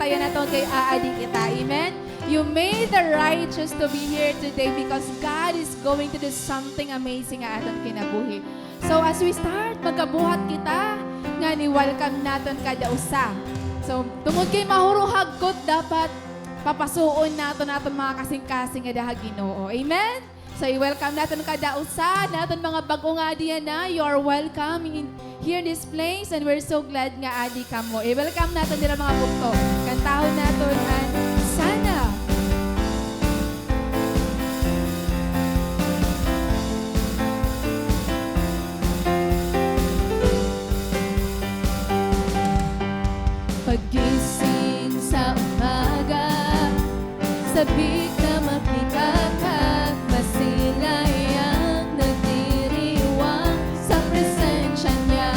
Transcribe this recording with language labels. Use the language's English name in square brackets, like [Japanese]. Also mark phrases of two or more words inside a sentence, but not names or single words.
[Waray] kaya naton kay aadi kita. [English] Amen? You made the righteous to be here today because God is going to do something amazing [Waray] nga aton kinabuhi. [English] So as we start, [Waray] magkabuhat kita, nga ni-welcome naton kada usa. So, tungod kay mahuruhagkot, dapat papasuon naton mga kasing-kasing nga daha Ginoo. Amen? So, i-welcome natin kada usa, natin mga bagong adi na, [English] you are welcome in here in this place and we're so glad [Waray] nga adi ka mo. I-welcome natin nila mga bukto. Kantahon natin ang Sana. [Filipino] Pagising sa umaga, sabik na makita ka, masilay ang nagdiriwang sa presensya niya.